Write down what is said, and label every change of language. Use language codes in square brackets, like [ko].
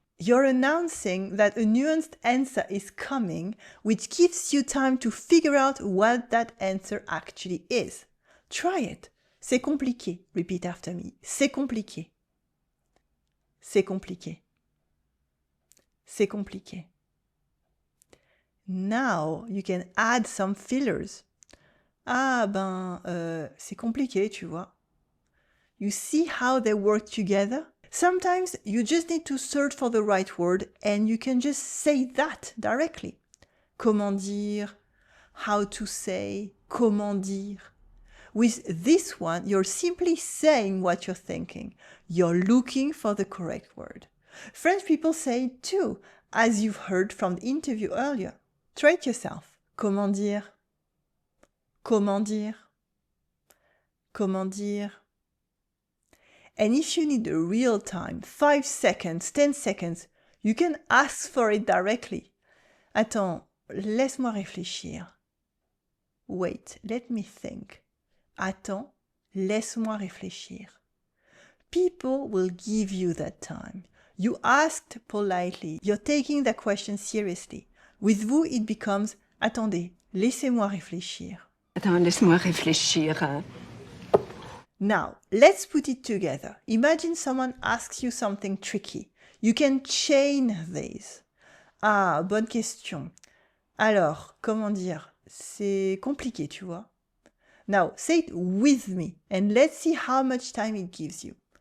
[en] You're announcing that a nuanced answer is coming, which gives you time to figure out what that answer actually is. Try it. [fr] C'est compliqué. [en] Repeat after me. [fr] C'est compliqué. C'est compliqué. C'est compliqué. [en] Now, you can add some fillers. [fr] Ah c'est compliqué, tu vois. [en] You see how they work together? Sometimes you just need to search for the right word and you can just say that directly. [fr] Comment dire? [en] How to say? [fr] Comment dire? [en] With this one, you're simply saying what you're thinking. You're looking for the correct word. French people say it too, as you've heard from the interview earlier. Try it yourself. [fr] Comment dire? Comment dire? Comment dire? [en] And if you need a real time, 5 seconds, 10 seconds, you can ask for it directly. [fr] Attends, laisse-moi réfléchir. [en] Wait, let me think. [fr] Attends, laisse-moi réfléchir. [en] People will give you that time. You asked politely. You're taking the question seriously. With vous, it becomes [fr] attendez, laissez-moi réfléchir. Attends, laisse-moi réfléchir. [en] Now, let's put it together. Imagine someone asks you something tricky. You can chain these. [fr] Ah, bonne question. Alors, comment dire? C'est compliqué, tu vois. [en] Now, say it with me and let's see how much time it gives you.